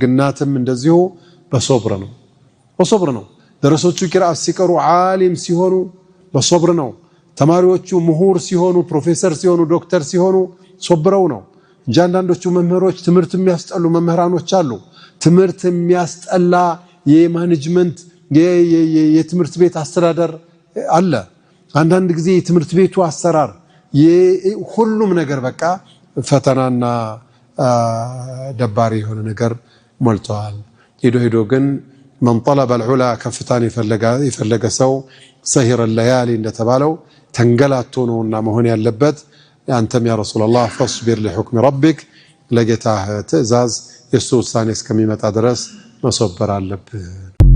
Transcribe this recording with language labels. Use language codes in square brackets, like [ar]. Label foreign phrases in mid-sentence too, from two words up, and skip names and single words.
[am] እናትም እንደዚሁ በሶብር ነው በሶብር ነው። ደረሶቹ ቂራአት ሲቀሩ ዓሊም ሲሆኑ በሶብር ነው። ተማሪዎቹ ምሁር ሲሆኑ ፕሮፌሰር ሲሆኑ ዶክተር ሲሆኑ ሶብረው ነው እንጂ አንዳንዶቹ መምህሮች ትምህርት የሚያስጠሉ መምህራኖች አሉ። ትምህርት የሚያስጠላ የማኔጅመንት የትምህርት ቤት አስተዳደር አለ። አንዳንድ ጊዜ የትምህርት ቤቱ አሰራር ሁሉም ነገር በቃ ፈተናና ደባሪ የሆነ ነገር ሞልቷል። ሄዶ ግን [ar] من طلب العلا كفتان يفلق سو سهر الليالي [am] እንደተባለው ተንገላቶ ነውና መሆን ያለበት። አንተም [ar] يا رسول الله فاصبر لحكم ربك [am] ለጌታህ ትእዛዝ የሱ ውሳኔ እስከሚመጣ ድረስ መሰበር አለብህ።